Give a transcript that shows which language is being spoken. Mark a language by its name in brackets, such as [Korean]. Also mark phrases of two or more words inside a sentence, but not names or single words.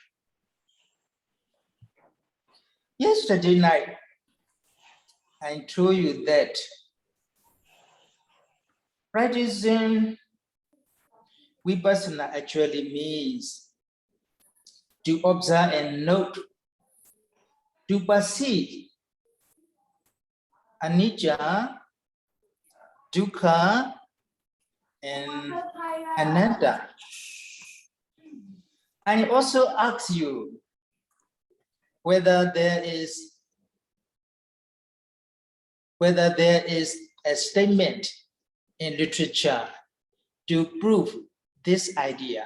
[English] Yesterday night, I told you that practicing Vipassana actually means to observe and note, to perceive [Pali] anicca, dukkha, [English] and anatta. I also ask you whether there is a statement in literature to prove this idea.